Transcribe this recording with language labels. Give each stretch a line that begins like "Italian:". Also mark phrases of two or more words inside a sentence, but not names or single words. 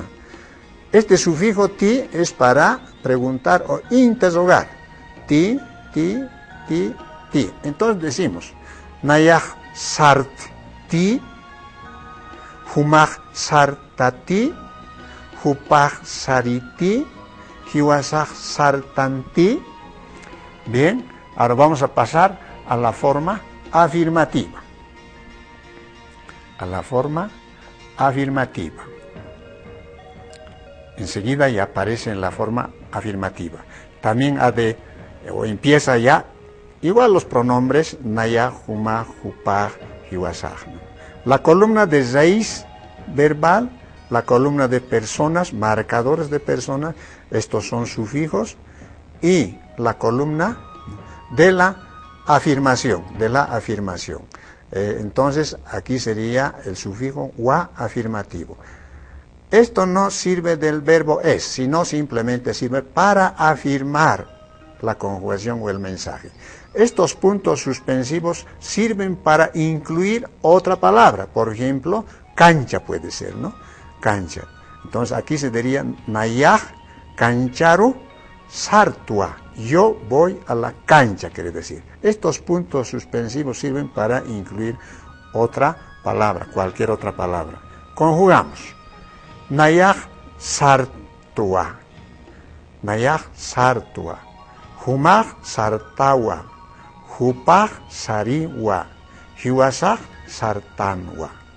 Spanish: Este sufijo ti es para preguntar o interrogar.
Aymara: Ti, ti, ti, ti.
Spanish: Entonces decimos:
Aymara: nayaj sarti, humaj sartati, hupaj sariti, hiwasaj sartanti.
Spanish: Bien, ahora vamos a pasar a la forma afirmativa. A la forma afirmativa. Enseguida ya aparece en la forma afirmativa. También empieza ya, igual los pronombres
Aymara: naya, huma, hupaj, hiwasaj.
Spanish: La columna de raíz verbal, la columna de personas, marcadores de personas, estos son sufijos, y la columna de la afirmación, entonces aquí sería el sufijo wa afirmativo. Esto no sirve del verbo es, sino simplemente sirve para afirmar la conjugación o el mensaje. Estos puntos suspensivos sirven para incluir otra palabra. Por ejemplo, cancha puede ser, ¿no? Cancha. Entonces aquí se diría
Aymara: nayaj cancharu sartua.
Spanish: Yo voy a la cancha, quiere decir. Estos puntos suspensivos sirven para incluir otra palabra, cualquier otra palabra. Conjugamos.
Aymara: Nayaj sartua. Nayaj sartua. Humaj sartawa. Hupaj sariwa. Hiwasaj sartanwa.